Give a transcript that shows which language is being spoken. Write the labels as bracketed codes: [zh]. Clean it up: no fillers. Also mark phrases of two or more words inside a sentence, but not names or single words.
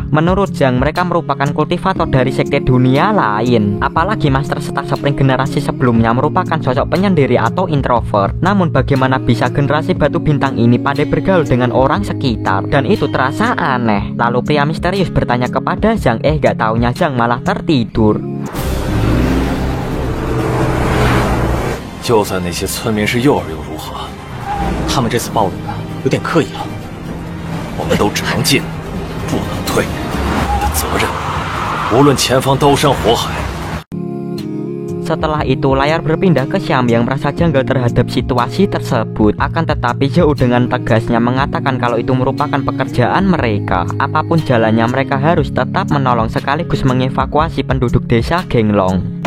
[id] Menurut Zhang, mereka merupakan kultivator dari sekte dunia lain. Apalagi Master Star Spring generasi sebelumnya merupakan sosok penyendiri atau introvert. Namun bagaimana bisa generasi batu bintang ini pandai bergaul dengan orang sekitar? Dan itu terasa aneh. Lalu pria misterius bertanya kepada Zhang, gak taunya Zhang malah tertidur. [zh] 就算那些村民是诱饵又如何？他们这次暴露的有点刻意了。我们都只能进，不能退。我们的责任。 无论前方刀山火海。 [id] Setelah itu layar berpindah ke Xiami yang merasa janggal terhadap situasi tersebut. Akan tetapi Zhou dengan tegasnya mengatakan kalau itu merupakan pekerjaan mereka. Apapun jalannya mereka harus tetap menolong sekaligus mengevakuasi penduduk desa Genglong.